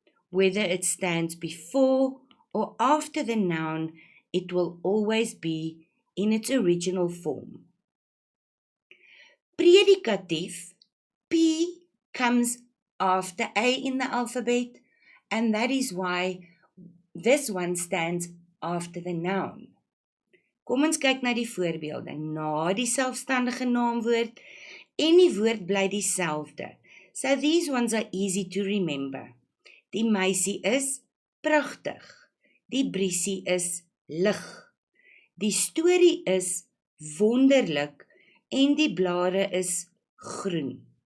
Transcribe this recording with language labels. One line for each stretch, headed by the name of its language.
English: Whether it stands before or after the noun, it will always be in its original form. Predicatief, P comes after A in the alphabet, and that is why this one stands after the noun.
Afrikaans: Kom ons kyk na die voorbeelde. Na die selfstandige naamwoord en die woord bly dieselfde.
English: So these ones are easy to remember.
Afrikaans: Die meisie is pragtig. Die briesie is lig. Die storie is wonderlik en die blare is groen.